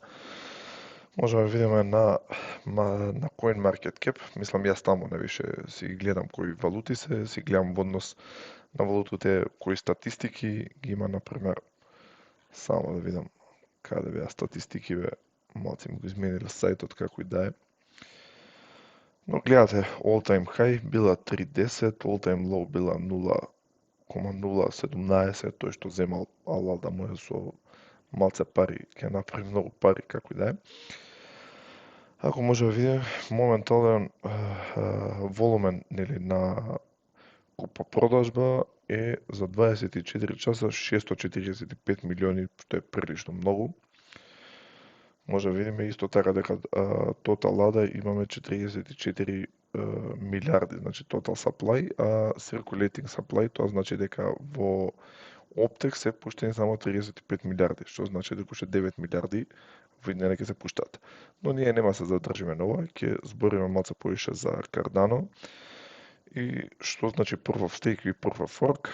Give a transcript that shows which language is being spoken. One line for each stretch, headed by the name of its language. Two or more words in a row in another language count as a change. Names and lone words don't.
Macedonian: Можеме да видиме на CoinMarketCap, мислам јас таму највише си гледам кои валути си гледам во однос на валутите, кои статистики ги има, например, само да видам каде беа статистики, малци му го измениле сајтот како и да е. Но гледате,
English: all time high
Macedonian: била 3.10,
English: all time low
Macedonian: била 0.017, тој што земал алада му со малце пари, ќе направи многу пари како и да е. Ако може да видиме, моментален волумен нели на купо-продажба е за 24 часа 645 милиони, што е прилично многу. Може да видиме исто така дека total ADA имаме 44 милиарди, значи
English: total supply,
Macedonian: а
English: circulating supply,
Macedonian: тоа значи дека во оптек се пуштени само 35 милиарди, што значи дека уште 9 милиарди во иднина ќе се пуштат. Но ние нема се задржиме на ова, ќе збориме малце повише за Cardano и што значи
English: Proof of Stake
Macedonian: и
English: Proof of Work.